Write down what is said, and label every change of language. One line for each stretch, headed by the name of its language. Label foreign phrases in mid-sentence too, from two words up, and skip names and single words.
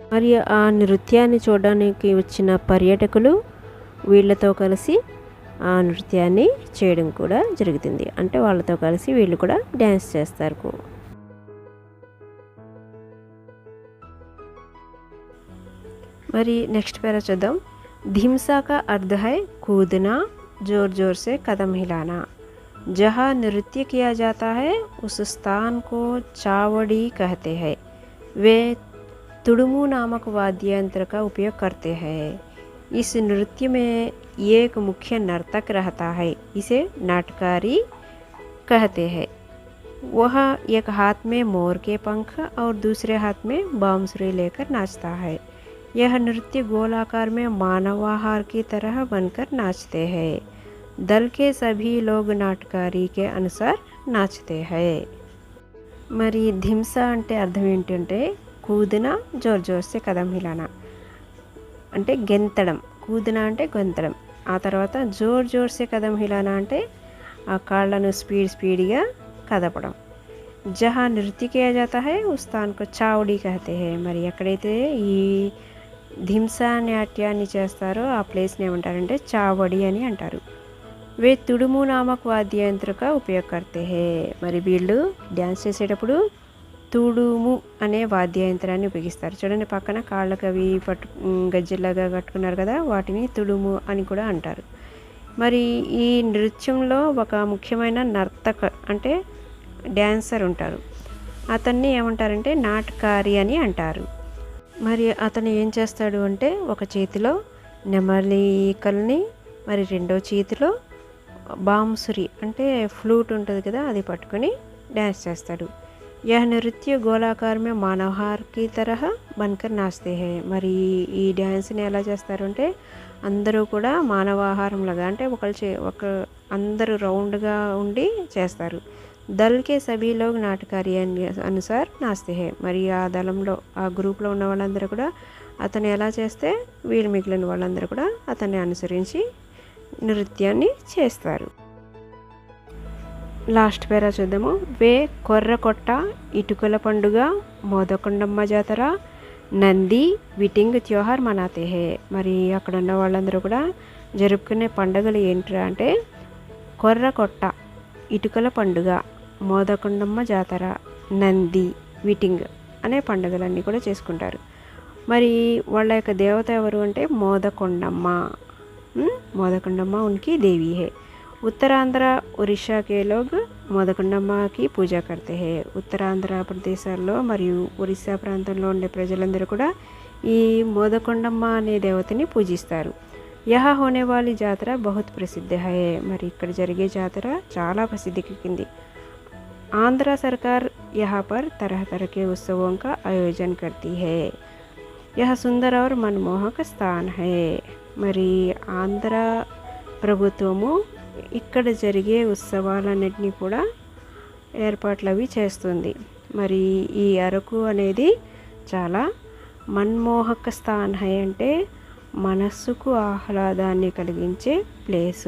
Telugu: మరి ఆ నృత్యాన్ని చూడడానికి వచ్చిన పర్యాటకులు వీళ్ళతో కలిసి ఆ నృత్యాన్ని చేయడం కూడా జరుగుతుంది. అంటే వాళ్ళతో కలిసి వీళ్ళు కూడా డ్యాన్స్ చేస్తారు. మరి నెక్స్ట్ పేరా చూద్దాం.
Hindi: धिमसा का अर्थ है कूदना, जोर जोर से कदम हिलाना. जहाँ नृत्य किया जाता है उस स्थान को चावड़ी कहते हैं. वे तुड़मू नामक वाद्य यंत्र का उपयोग करते हैं. इस नृत्य में एक मुख्य नर्तक रहता है. इसे नाटकारी कहते हैं. वह एक हाथ में मोर के पंख और दूसरे हाथ में बांसुरी लेकर नाचता है. यह नृत्य गोलाकार में मानवाहार की तरह बनकर नाचते हैं. दल के सभी लोग नाटकारी के अनुसार नाचते हैं।
Telugu: మరి ధింసా అంటే అర్థం ఏంటంటే
Hindi: कूदना जोर जोर से कदम हिलाना
Telugu: అంటే గెంతడం, కూదిన అంటే గెంతడం, ఆ తర్వాత
Hindi: जोर जोर से कदम हिलाना
Telugu: అంటే ఆ కాళ్ళను స్పీడ్గా కదపడం.
Hindi: जहाँ नृत्य किया जाता है उस स्थान को चावड़ी कहते हैं.
Telugu: మరి ఎక్కడైతే ఈ ధింసా నాట్యాన్ని చేస్తారో ఆ ప్లేస్ని ఏమంటారంటే చావడి అని అంటారు.
Hindi: वे तुडुमु नामक वाद्ययंत्र का उपयोग करते हैं.
Telugu: మరి వీళ్ళు డ్యాన్స్ చేసేటప్పుడు తుడుము అనే వాద్యయంత్రాన్ని ఉపయోగిస్తారు. చూడండి పక్కన కాళ్ళకు అవి గజ్జెలాగా కట్టుకున్నారు కదా, వాటిని తుడుము అని కూడా అంటారు. మరి ఈ నృత్యంలో ఒక ముఖ్యమైన నర్తక అంటే డ్యాన్సర్ ఉంటారు. అతన్ని ఏమంటారంటే నాటకారి అని అంటారు. మరి అతను ఏం చేస్తాడు అంటే ఒక చేతిలో నెమలికల్ని, మరి రెండో చేతిలో బాంసురి అంటే ఫ్లూట్ ఉంటుంది కదా, అది పట్టుకొని డ్యాన్స్ చేస్తాడు.
Hindi: यह नृत्य गोलाकार में मानवहार की तरह बनकर नाचते हैं.
Telugu: మరి ఈ డ్యాన్స్ని ఎలా చేస్తారు అంటే అందరూ కూడా మానవాహారం లాగా అంటే ఒక అందరూ రౌండ్గా ఉండి చేస్తారు.
Hindi: दल के सभी लोग नाटकारी अनुसार नाचते हैं.
Telugu: మరి ఆ దళంలో ఆ గ్రూప్లో ఉన్న వాళ్ళందరూ కూడా అతను ఎలా చేస్తే వీళ్ళు మిగిలిన వాళ్ళందరూ కూడా అతన్ని అనుసరించి నృత్యాన్ని చేస్తారు. లాస్ట్ పేరా చూద్దాము.
Hindi: वे कोर्रकोट्टा, इटुकल पंडुगा, मोदकोंडम्मा जातरा, नंदी, विटिंग त्योहार मनाते हैं.
Telugu: మరి అక్కడ ఉన్న వాళ్ళందరూ కూడా జరుపుకునే పండుగలు ఏంట్రా అంటే కొర్రకొట్ట, ఇటుకల పండుగ, మోదకొండమ్మ జాతర, నంది, విటింగ్ అనే పండుగలన్నీ కూడా చేసుకుంటారు. మరి వాళ్ళ యొక్క దేవత ఎవరు అంటే మోదకొండమ్మ.
Hindi: మోదకొండమ్మ उनकी देवी है. उत्तरांध्र उड़ीसा के लोग మోదకొండమ్మ की पूजा करते हैं.
Telugu: ఉత్తరాంధ్ర ప్రదేశాల్లో మరియు ఒరిస్సా ప్రాంతంలో ఉండే ప్రజలందరూ కూడా ఈ మోదకొండమ్మ అనే దేవతని పూజిస్తారు.
Hindi: यहाँ होने వాली జాతర बहुत प्रसिद्ध है.
Telugu: మరి ఇక్కడ జరిగే జాతర చాలా ప్రసిద్ధికెక్కింది.
Hindi: आंध्र सरकार यहाँ पर तरह तरह के उत्सवों का आयोजन करती है. यह सुंदर और मनमोहक स्थान है.
Telugu: మరి ఆంధ్ర ప్రభుత్వము ఇక్కడ జరిగే ఉత్సవాలన్నింటినీ కూడా ఏర్పాట్లు అవి చేస్తుంది. మరి ఈ అరకు అనేది చాలా
Hindi: मनमोहक स्थान है
Telugu: అంటే మనస్సుకు ఆహ్లాదాన్ని కలిగించే ప్లేసు.